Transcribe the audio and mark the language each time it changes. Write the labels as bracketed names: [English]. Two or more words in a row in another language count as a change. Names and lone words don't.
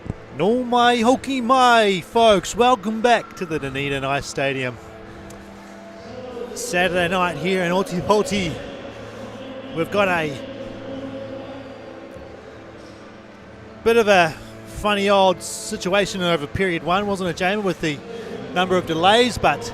[Māori] No mai hoki mai, [English] folks. Welcome back to the Dunedin Ice Stadium. Saturday night here in Otipoti. We've got a bit of a funny old situation over period one, wasn't it, Jamie, with the number of delays, but